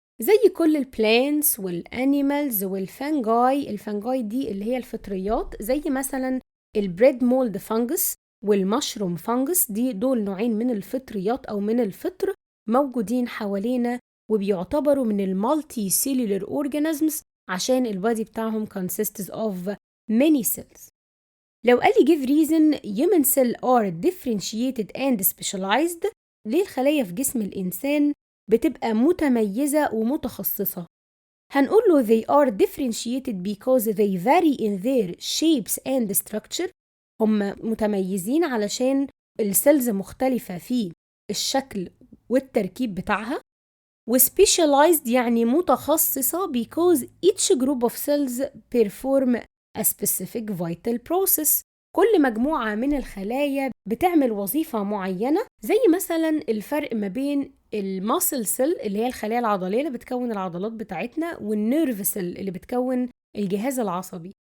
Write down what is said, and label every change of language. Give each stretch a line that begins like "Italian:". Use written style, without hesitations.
Arabic: زي كل البلانتس والانيمالز والفانجاي، الفانجاي دي اللي هي الفطريات، زي مثلا البريد مولد فانجس والمشروم فانجس، دول نوعين من الفطريات او من الفطر موجودين حوالينا، وبيعتبروا من المالتي سيلولر اورجانيزمز عشان البادي بتاعهم
English: consists of many cells.
Arabic: لو قال لي
English: give reason human cell are differentiated and specialized،
Arabic: ليه الخلايا في جسم الإنسان بتبقى متميزة ومتخصصة؟ هنقول له
English: they are differentiated because they vary in their shapes and structure.
Arabic: هم متميزين علشان السيلز مختلفة في الشكل والتركيب بتاعها، وspecialized يعني متخصصة
English: because each group of cells perform a specific vital process.
Arabic: كل مجموعة من الخلايا بتعمل وظيفة معينة، زي مثلا الفرق ما بين الماسل سيل اللي هي الخلايا العضلية اللي بتكون العضلات بتاعتنا، والنيرف سيل اللي بتكون الجهاز العصبي.